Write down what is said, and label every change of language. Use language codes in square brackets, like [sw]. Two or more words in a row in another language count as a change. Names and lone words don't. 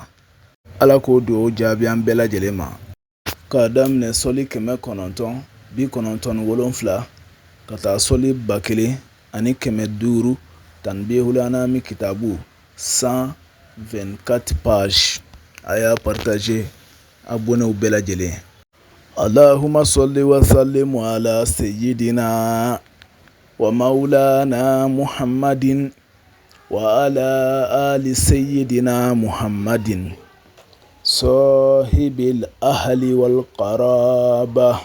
[bm] Ala k'o dugawu jaabi an bɛɛ lajɛlen ma. K'a daminɛ sɔli 997 ka taa sɔli 1500 tanbihul anami kitabu 124 pages a y'a [fr] partager abonnés [bm] bɛɛ lajɛlen. [ar] اللهم صل وسلم على سيدنا ومولانا محمد وعلى آل سيدنا محمد صاحب الأهل والقرابة.